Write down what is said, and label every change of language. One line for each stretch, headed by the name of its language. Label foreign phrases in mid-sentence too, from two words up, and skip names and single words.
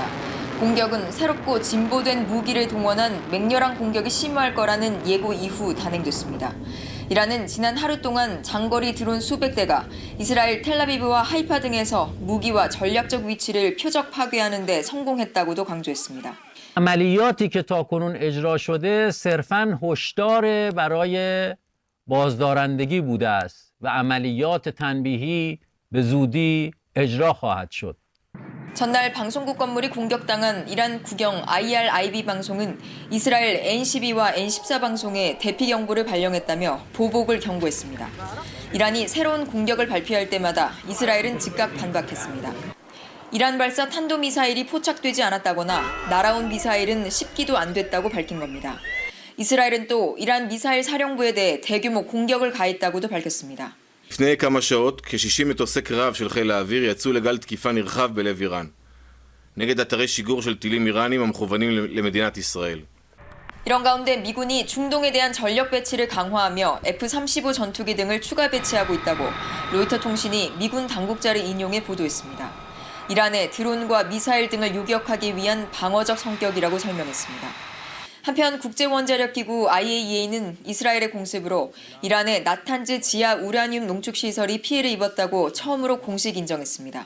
Korean: 공격은 새롭고 진보된 무기를 동원한 맹렬한 공격이 심화할 거라는 예고 이후 단행됐습니다. 이란은 지난 하루 동안 장거리 드론 수백 대가 이스라엘 텔아비브와 하이파 등에서 무기와 전략적 위치를 표적 파괴하는 데 성공했다고도 강조했습니다.
Persian: عملیاتی که تاکنون اجرا شده صرفاً هشدار برای بازدارندگی بوده است و عملیات تنبیهی به زودی اجرا خواهد شد.
Korean: 전날 방송국 건물이 공격당한 이란 국영 IRIB 방송은 이스라엘 N12와 N14 방송에 대피 경보를 발령했다며 보복을 경고했습니다. 이란이 새로운 공격을 발표할 때마다 이스라엘은 즉각 반박했습니다. 이란 발사 탄도미사일이 포착되지 않았다거나 날아온 미사일은 10기도 안 됐다고 밝힌 겁니다. 이스라엘은 또 이란 미사일 사령부에 대해 대규모 공격을 가했다고도 밝혔습니다.
Hebrew: לפני כמה שעות, כ-60 מטוסי קרב של חיל האוויר יצאו לגל תקיפה נרחב בלב איראן, נגד אתרי שיגור של טילים איראנים המכוונים למדינת ישראל.
Korean: 이런 가운데 미군이 중동에 대한 전력 배치를 강화하며 F-35 전투기 등을 추가 배치하고 있다고 로이터 통신이 미군 당국자를 인용해 보도했습니다. 이란의 드론과 미사일 등을 요격하기 위한 방어적 성격이라고 설명했습니다. 한편 국제원자력기구 IAEA는 이스라엘의 공습으로 이란의 나탄즈 지하 우라늄 농축 시설이 피해를 입었다고 처음으로 공식 인정했습니다.